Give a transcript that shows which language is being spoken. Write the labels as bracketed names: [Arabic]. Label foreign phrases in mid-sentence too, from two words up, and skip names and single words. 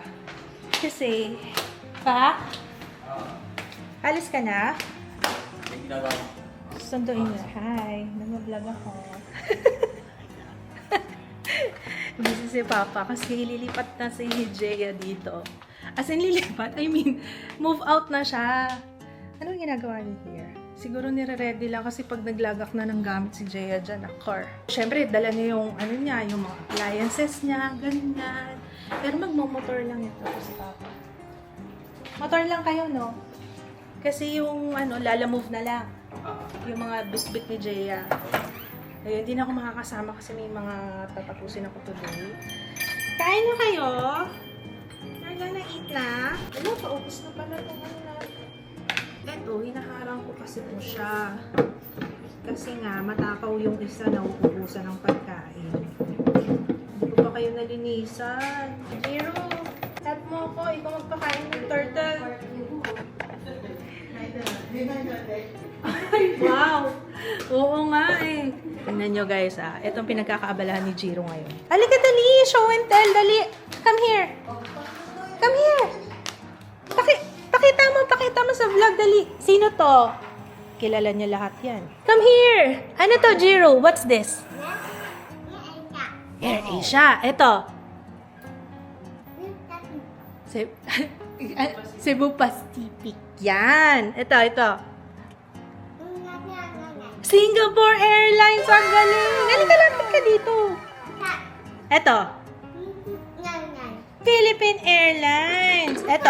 [Filipino] Kasi, Pa? Alis ka na? Sunduin niya. Hi, nag-vlog ako. Busy si Papa kasi lilipat na si Jaya dito. [English] As in lilipat, I mean, move out [Filipino] na siya. Anong ginagawa niya here? Siguro nire-ready lang kasi pag naglagak na ng gamit si Jaya dyan na car. Siyempre, dala niya yung yung mga appliances niya, ganyan. Pero magmamotor lang ito si Papa. Motor lang kayo, no? Kasi yung lala-move na lang. Yung mga bit-bit ni Jaya. Ayun, hindi na ako makakasama kasi may mga tatapusin ako today. Kain na kayo? [English] Are you gonna eat na? [Filipino] Ano, paubos na pala itong Eto, hinaharang ko kasi po siya. Kasi nga, matakaw yung isa na uubusan ng pagkain. Hindi ko pa kayo nalinisan. Jiro, help mo ako. Ikaw magpakain ng turtle. Wow! Oo nga eh. Tingnan nyo guys Itong pinagkakaabalahan ni Jiro ngayon. Halika dali! [English] Show and tell! Dali! Come here! Come here! [Filipino] Pakita mo sa vlog, dali. Sino to? Kilala niya lahat yan. [English] Come here! [Filipino] Ano to, [English] Jiro? What's this? [Filipino] Air Asia. Ito. Cebu Pacific. Yan. Ito. Singapore Airlines. Ang galing. Halika, lapit ka dito. Ito. Philippine Airlines. Ito.